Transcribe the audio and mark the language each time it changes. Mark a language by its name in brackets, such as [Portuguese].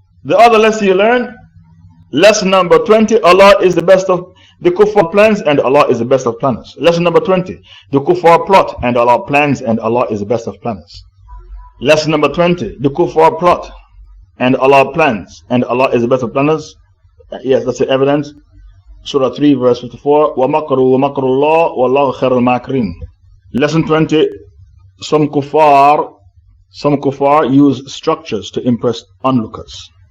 [English] The other lesson you learn, lesson number 20, Allah is the best of the kuffar plans and Allah is the best of planners. Lesson number 20, the kuffar plot and Allah plans and Allah is the best of planners. Lesson number 20, the kuffar plot and Allah plans and Allah is the best of planners. Yes, that's the evidence. Surah 3 verse 54, [Arabic] وَمَكَرُوا وَمَكَرُوا اللَّهُ وَاللَّهُ خَيْرُ الْمَاكِرِينَ. [English] Lesson 20, some kuffar use structures to impress onlookers.